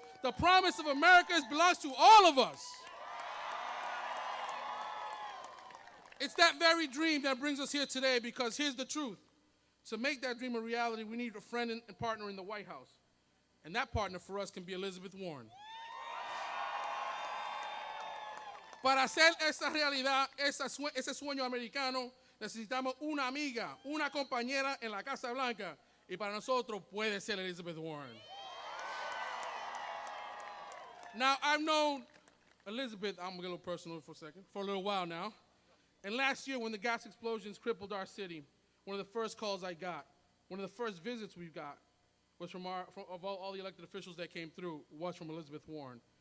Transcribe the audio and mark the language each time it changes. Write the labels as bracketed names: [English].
[English] The promise of America belongs to all of us. It's that very dream that brings us here today, because here's the truth. To make that dream a reality, we need a friend and partner in the White House. And that partner for us can be Elizabeth Warren. [Spanish] Para hacer esa realidad, ese sueño americano, necesitamos una amiga, una compañera en la Casa Blanca. Y para nosotros puede ser Elizabeth Warren. [English] Now, I've known Elizabeth, I'm going to get a little personal for a second, for a little while now. And last year, when the gas explosions crippled our city, one of the first calls I got, one of the first visits we got, was from all the elected officials that came through, was from Elizabeth Warren.